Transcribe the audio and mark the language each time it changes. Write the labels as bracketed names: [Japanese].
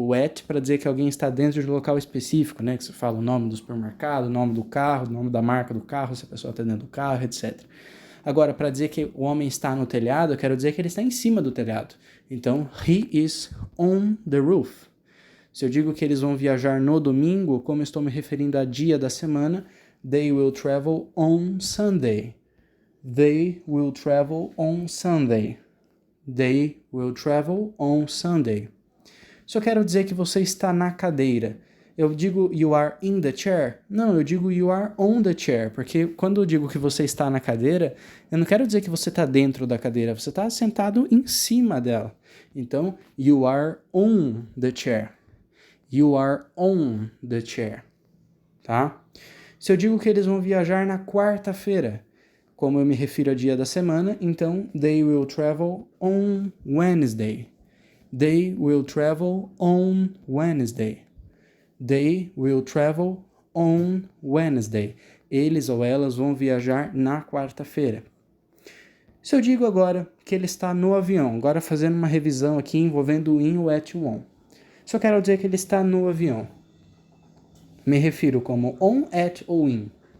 [Portuguese] O at para dizer que alguém está dentro de um local específico, né? Que você fala o nome do supermercado, o nome do carro, o nome da marca do carro, se a pessoa está dentro do carro, etc. Agora, para dizer que o homem está no telhado, eu quero dizer que ele está em cima do telhado. Então, [English] he is on the roof. [Portuguese] Se eu digo que eles vão viajar no domingo, como eu estou me referindo a dia da semana, [English] they will travel on Sunday. They will travel on Sunday. They will travel on Sunday. [Portuguese] Se eu quero dizer que você está na cadeira, eu digo [English] you are in the chair? [Portuguese] Não, eu digo [English] you are on the chair, [Portuguese] porque quando eu digo que você está na cadeira, eu não quero dizer que você está dentro da cadeira, você está sentado em cima dela. [English] Então, you are on the chair. You are on the chair. Tá? [Portuguese] Se eu digo que eles vão viajar na quarta-feira, como eu me refiro ao dia da semana, então [English] they will travel on Wednesday. They will travel on Wednesday. They will travel on Wednesday. [Portuguese] Eles ou elas vão viajar na quarta-feira. Se eu digo agora que ele está no avião, agora fazendo uma revisão aqui envolvendo o in, o at e o on. Se eu quero dizer que ele está no avião, me refiro como on, at ou in.